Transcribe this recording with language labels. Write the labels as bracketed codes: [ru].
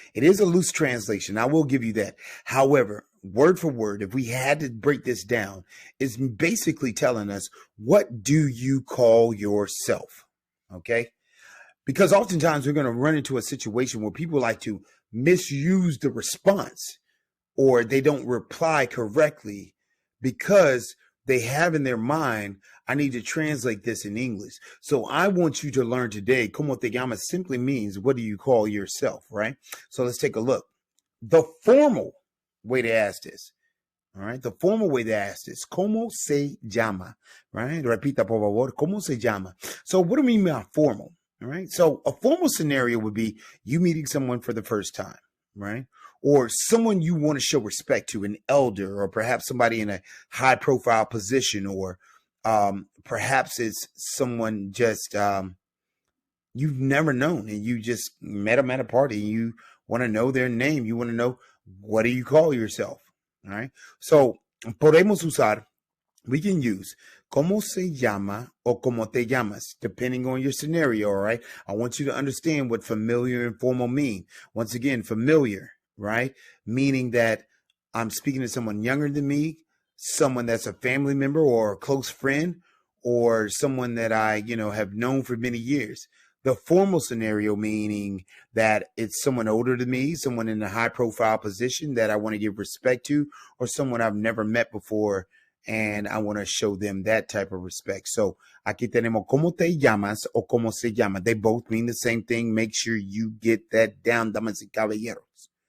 [en] It is a loose translation. I will give you that. However, word for word, if we had to break this down, it's basically telling us, what do you call yourself? Okay. Because oftentimes we're going to run into a situation where people like to misuse the response, or they don't reply correctly because they have in their mind, I need to translate this in English. So I want you to learn today, [es] ¿Cómo te llamas? [en] Simply means, what do you call yourself, right? So let's take a look. The formal way to ask this, all right? The formal way to ask this, [es] ¿Cómo se llama? [en] Right? [es] Repita, por favor, ¿Cómo se llama? [en] So what do we mean by formal? All right? So a formal scenario would be you meeting someone for the first time, right? Or someone you want to show respect to, an elder, or perhaps somebody in a high profile position, or perhaps it's someone just you've never known and you just met them at a party and you want to know their name. You want to know, what do you call yourself? All right. [es] So podemos usar, [en] we can use [es] ¿Cómo se llama? [en] Or [es] ¿Cómo te llamas? [en] Depending on your scenario. All right. I want you to understand what familiar and formal mean. Once again, familiar, right? Meaning that I'm speaking to someone younger than me, someone that's a family member or a close friend, or someone that I, have known for many years. The formal scenario, meaning that it's someone older than me, someone in a high profile position that I want to give respect to, or someone I've never met before, and I want to show them that type of respect. [es] So aquí tenemos ¿cómo te llamas o cómo se llama? [en] They both mean the same thing. Make sure you get that down, [es] damas y caballeros.